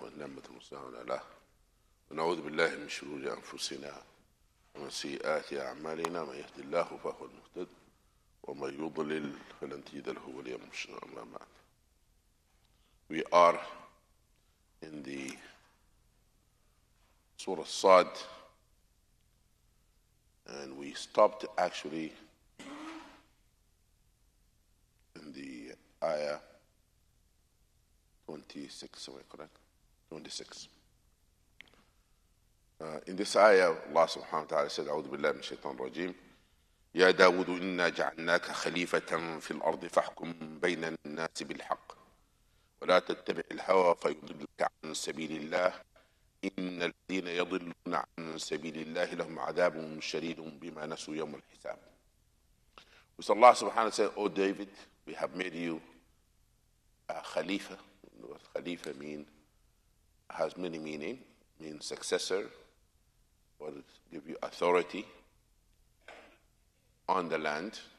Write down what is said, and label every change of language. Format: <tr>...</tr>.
<ar>المستعان له ونعوذ بالله من شرور أنفسنا ومن سيئات أعمالنا من يهد الله فهو المهتد ومن يضلل فلن تجد له وليا مرشدا. أما بعد.</ar> <en>We are in the Surah Ṣād, and we stopped actually in the ayah 26, am I correct? 26. In this ayah, Allah subhanahu wa ta'ala said,</en> <ar>أعوذ بالله من الشيطان الرجيم يا داود إنا جعلناك خليفة في الأرض فاحكم بين الناس بالحق ولا تتبع الهوى فيضلك عن سبيل الله إن الذين يضلون عن سبيل الله لهم عذاب شديد بما نسوا يوم الحساب.</ar> <en>So Allah subhanahu wa ta'ala said, O David, we have made you a Khalifa. What Khalifa has many meaning. Means successor, or give you authority on the land.</en>